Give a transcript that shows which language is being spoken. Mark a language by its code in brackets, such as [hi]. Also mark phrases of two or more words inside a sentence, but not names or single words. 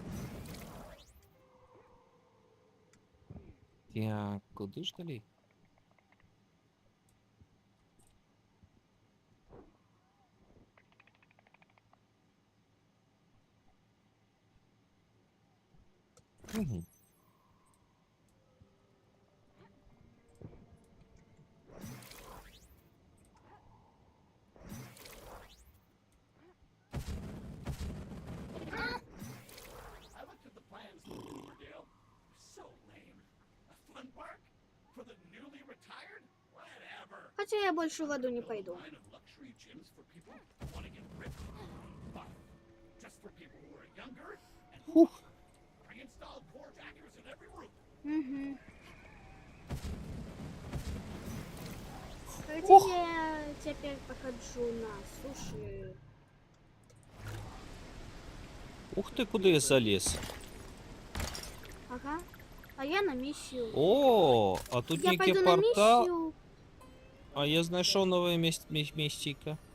[uk] Так, куди ж далей? Угу. [en] I looked at the plans for Riverdale. So lame. A fun park? For the newly retired? Whatever. [be] Хаця я больш у ваду не пайду. [en] Line of luxury gyms for people who want to get ripped. But just for people who are younger and Фух. pre-installed core jackers in every room. [be] Угу. Хаця я цяпер пахаджу на суші. [uk] Ух ти, куди я заліз? Ага. А я на місію. О, а тут Я [ru] некий пойду на портал. [uk] місію. А я знайшов нове містечко.